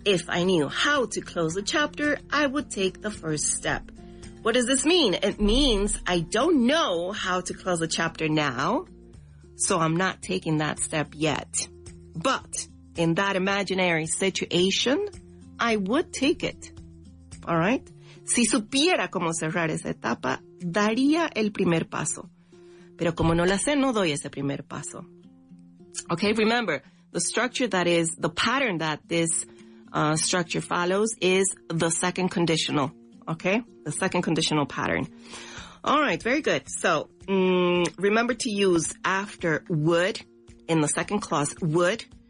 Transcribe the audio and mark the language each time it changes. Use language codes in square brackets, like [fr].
[en] If I knew how to close the chapter, I would take the first step. What does this mean? It means I don't know how to close the chapter now, so I'm not taking that step yet. But in that imaginary situation, I would take it. All right? [es] Si supiera cómo cerrar esa etapa, daría el primer paso. Pero como no la sé, no doy ese primer paso. [en] Okay, remember, the structure that is, the pattern that this structure follows is the second conditional. Okay? The second conditional pattern. All right, very good. So, remember to use after would in the second clause, would.